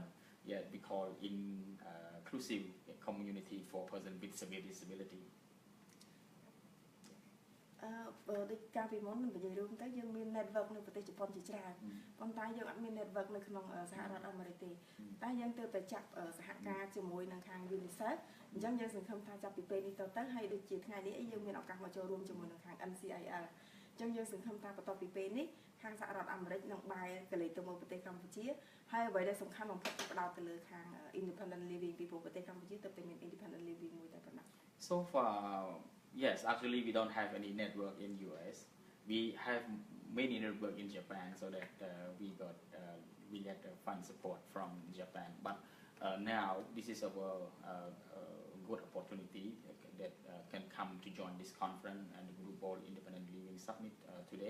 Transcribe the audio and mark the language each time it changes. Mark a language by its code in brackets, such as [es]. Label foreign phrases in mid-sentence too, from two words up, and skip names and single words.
[en] Yeah, we call inclusive community for person with severe disability. [km] ដូចកាលពីមុននិយាយរួមទៅយើងមាន network នៅប្រទេសជប៉ុនជាច្រើនប៉ុន្តែយើងអត់មាន network នៅក្នុងសហរដ្ឋអាមេរិកទេតែយើងទើបតែចាប់សហការជាមួយនឹងខាង UNICEF អញ្ចឹងយើងសង្ឃឹមថាចាប់ពីពេលនេះទៅហើយដូចជាថ្ងៃនេះយើងមានឱកាសមកចូលរួមជាមួយនឹងខាង NCIL អញ្ចឹងយើងសង្ឃឹមថាបន្ទាប់ពីពេលនេះខាងសហរដ្ឋអាមេរិកនឹងបែរកលេសទៅមើលប្រទេសកម្ពុជាហើយអ្វីដែលសំខាន់បំផុតគឺផ្ដោតទៅលើខាង [en] independent living [km] ពីព្រោះប្រទេសកម្ពុជាទៅតែមាន [en] independent living [km] មួយតែប៉ុណ្ណោះ [en] So far, yes, actually we don't have any network in US. We have many network in Japan, so that we get fund support from Japan. But now this is a good opportunity that can come to join this conference and the Group Ball Independent Living Summit today.